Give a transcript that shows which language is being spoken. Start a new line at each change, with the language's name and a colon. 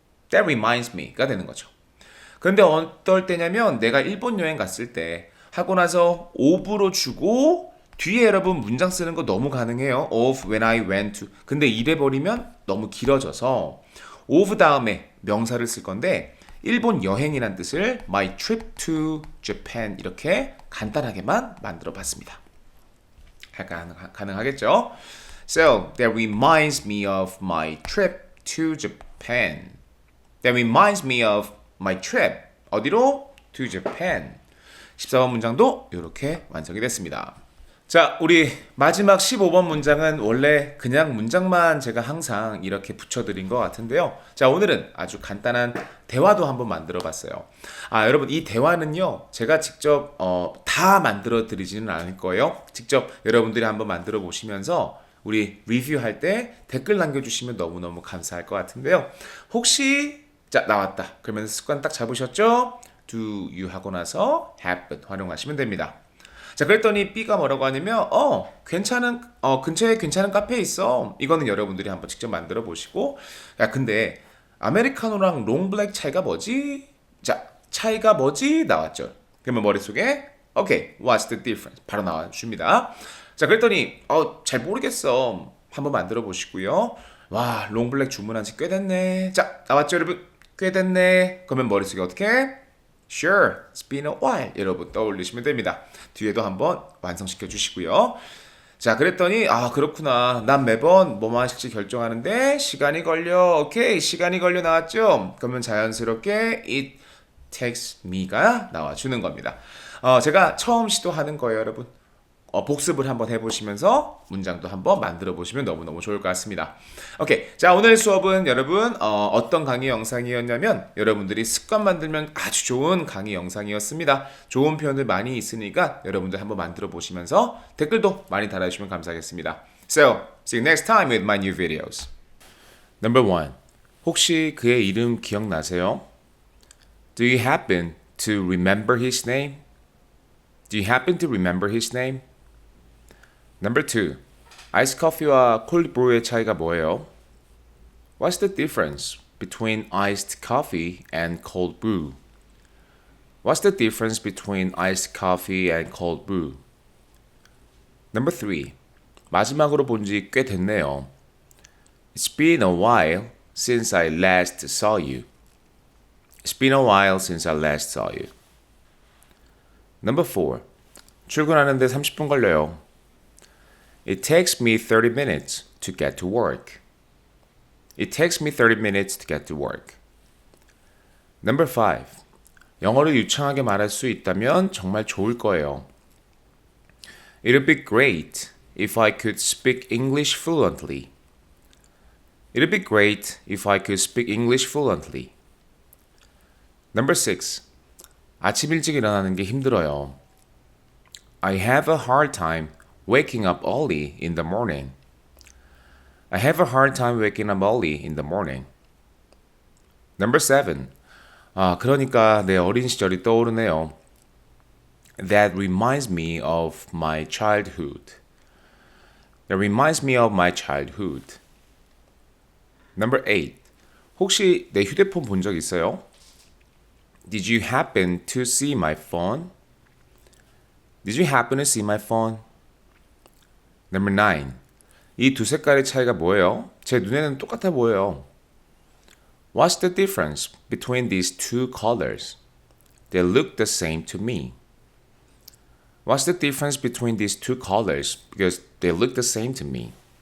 English: That reminds me
Korean: 가 되는 거죠. 그런데 어떨 때냐면 내가 일본 여행 갔을 때 하고 나서 of로 주고 뒤에 여러분 문장 쓰는 거 너무 가능해요.
English: of when I went to.
Korean: 근데 이래버리면 너무 길어져서 of 다음에 명사를 쓸 건데 일본 여행이란 뜻을
English: my trip to Japan
Korean: 이렇게 간단하게만 만들어 봤습니다. 가능하겠죠?
English: So that reminds me of my trip to Japan. That reminds me of my trip.
Korean: 어디로?
English: To Japan.
Korean: 14번 문장도 이렇게 완성이 됐습니다. 자, 우리 마지막 15번 문장은 원래 그냥 문장만 제가 항상 이렇게 붙여드린 것 같은데요. 자, 오늘은 아주 간단한 대화도 한번 만들어 봤어요. 여러분, 이 대화는요, 제가 직접 다 만들어 드리지는 않을 거예요. 직접 여러분들이 한번 만들어 보시면서 우리 리뷰할 때 댓글 남겨주시면 너무너무 감사할 것 같은데요. 혹시 나왔다. 그러면 습관 딱 잡으셨죠?
English: Do you
Korean: 하고 나서 have 활용하시면 됩니다. 자, 그랬더니 B가 뭐라고 하냐면 근처에 괜찮은 카페 있어. 이거는 여러분들이 한번 직접 만들어 보시고, 근데 아메리카노랑 롱블랙 차이가 뭐지? 자, 차이가 뭐지? 나왔죠. 그러면 머릿속에
English: Okay, what's the difference?
Korean: 바로 나와줍니다. 자, 그랬더니 잘 모르겠어. 한번 만들어 보시고요. 와, 롱블랙 주문한 지 꽤 됐네. 자, 나왔죠, 여러분? 꽤 됐네. 그러면 머릿속에 어떻게?
English: Sure, it's been a while.
Korean: 여러분 떠올리시면 됩니다. 뒤에도 한번 완성시켜 주시고요. 자, 그랬더니 그렇구나. 난 매번 뭐만 하실지 결정하는데 시간이 걸려. 오케이, 시간이 걸려 나왔죠? 그러면 자연스럽게
English: it takes me
Korean: 가 나와주는 겁니다. 제가 처음 시도하는 거예요, 여러분. 복습을 한번 해보시면서 문장도 한번 만들어 보시면 너무너무 좋을 것 같습니다. 오케이, 자, 오늘 수업은 여러분 어떤 강의 영상이었냐면 여러분들이 습관 만들면 아주 좋은 강의 영상이었습니다. 좋은 표현들 많이 있으니까 여러분들 한번 만들어 보시면서 댓글도 많이 달아주시면 감사하겠습니다.
English: So, see you next time with my new videos. Number 1.
Korean: 혹시 그의 이름 기억나세요?
English: Do you happen to remember his name? Do you happen to remember his name? Number 2.
Korean: 아이스 커피와 콜드 브루의 차이가 뭐예요?
English: What's the difference between iced coffee and cold brew? What's the difference between iced coffee and cold brew? Number 3.
Korean: 마지막으로 본 지 꽤 됐네요.
English: It's been a while since I last saw you. It's been a while since I last saw you. Number 4.
Korean: 출근하는데 30분 걸려요.
English: It takes me 30 minutes to get to work. It takes me 30 minutes to get to work. Number 5.
Korean: 영어를 유창하게 말할 수 있다면 정말 좋을 거예요.
English: It'll be great if I could speak English fluently. It'd be great if I could speak English fluently. Number 6.
Korean: 아침 일찍 일어나는 게 힘들어요.
English: I have a hard time waking up early in the morning. I have a hard time waking up early in the morning. Number 7.
Korean: 그러니까 내 어린 시절이 떠오르네요.
English: That reminds me of my childhood. That reminds me of my childhood. Number 8.
Korean: 혹시 내 휴대폰 본 적 있어요?
English: Did you happen to see my phone? Did you happen to see my phone? Number 9.
Korean: 이 두 색깔의 차이가 뭐예요? 제 눈에는 똑같아 보여요.
English: What's the difference between these two colors? They look the same to me. What's the difference between these two colors? Because they look the same to me.